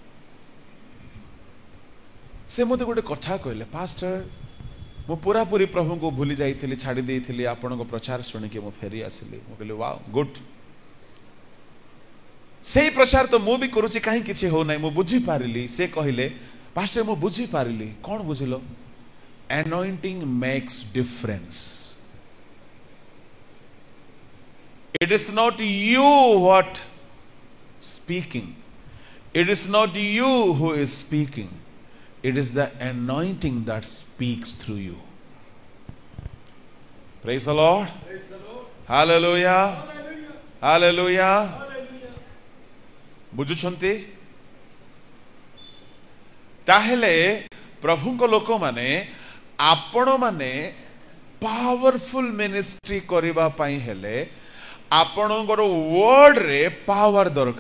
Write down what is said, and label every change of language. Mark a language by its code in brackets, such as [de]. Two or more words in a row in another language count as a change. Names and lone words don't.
[or] ସେ ମୋତେ ଗୋଟେ କଥା କହିଲେ, ପାଷ୍ଟର ମୁଁ ପୁରାପୁରି ପ୍ରଭୁଙ୍କୁ ଭୁଲି ଯାଇଥିଲି, ଛାଡ଼ି ଦେଇଥିଲି, ଆପଣଙ୍କ ପ୍ରଚାର ଶୁଣିକି ମୁଁ ଫେରି ଆସିଲି। ମୁଁ କହିଲି [en] wow, good. [or] ସେଇ ପ୍ରଚାର ତ ମୁଁ ବି କରୁଛି, କାହିଁ କିଛି ହଉନାହିଁ। ମୁଁ ବୁଝିପାରିଲି। ସେ କହିଲେ, ପାଷ୍ଟର ମୁଁ ବୁଝିପାରିଲି। କ'ଣ ବୁଝିଲ? [en] anointing makes difference. It is not you what speaking. It is not you who is speaking. It is the anointing that speaks through you. Praise the Lord. Praise the Lord. Hallelujah. Hallelujah. Hallelujah. Hallelujah. [or] ବୁଝୁଛନ୍ତି? ତାହେଲେ ପ୍ରଭୁଙ୍କ ଲୋକମାନେ, ଆପଣମାନେ [en] powerful ministry [or] କରିବା ପାଇଁ ହେଲେ ଆପଣଙ୍କର ୱାର୍ଡରେ ପାୱାର ଦରକାର।